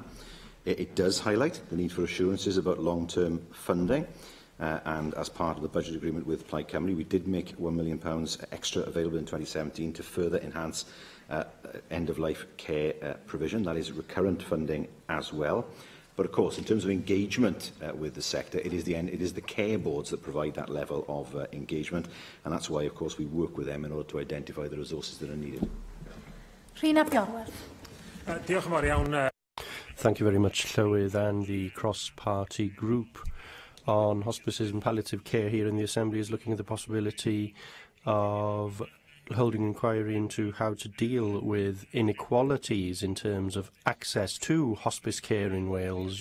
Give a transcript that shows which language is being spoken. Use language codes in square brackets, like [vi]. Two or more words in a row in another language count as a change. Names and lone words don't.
[en] It does highlight the need for assurances about long-term funding, and as part of the budget agreement with Plaid Cymru, we did make £1 million extra available in 2017 to further enhance end-of-life care provision. That is recurrent funding as well. But of course, in terms of engagement with the sector, it is the care boards that provide that level of engagement, and that's why, of course, we work with them in order to identify the resources that are needed. Rhys Gorwerth. [cy] Diolch yn fawr iawn. [en] Thank you very much, Llywydd, and the cross-party group on hospices and palliative care here in the Assembly is looking at the possibility of holding an inquiry into how to deal with inequalities in terms of access to hospice care in Wales.